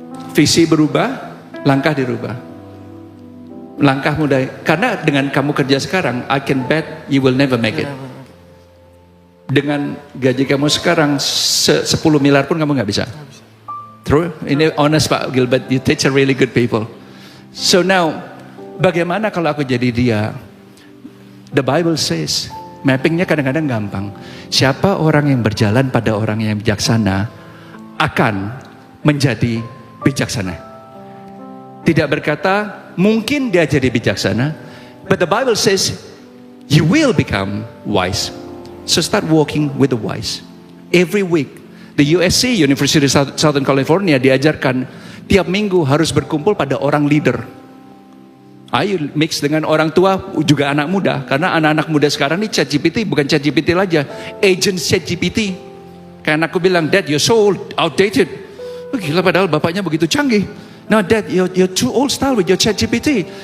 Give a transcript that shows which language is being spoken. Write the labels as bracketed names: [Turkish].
[Indonesian] Visi berubah, langkah dirubah. Langkah mudah. Karena dengan kamu kerja sekarang, [English] I can bet you will never make it. [Indonesian] Dengan gaji kamu sekarang 10 miliar pun kamu nggak bisa. [English] True? Ini honest Pak Gilbert, you teach a really good people. So now, [Indonesian] bagaimana kalau aku jadi dia? [English] The Bible says, [Indonesian] mappingnya kadang-kadang gampang. Siapa orang yang berjalan pada orang yang bijaksana akan menjadi bijaksana. Tidak berkata mungkin dia jadi bijaksana, [English] but the Bible says you will become wise. So start walking with the wise. Every week, [Indonesian] the USC, University of Southern California, diajarkan tiap minggu harus berkumpul pada orang leader. Ayo mix dengan orang tua juga anak muda. Karena anak-anak muda sekarang ini ChatGPT, bukan ChatGPT aja, agent ChatGPT. Kayak anakku bilang, Dad, [English] you're so outdated. [Indonesian] Oh, gila padahal bapaknya begitu canggih. [English] No, Dad, you're too old style with your ChatGPT.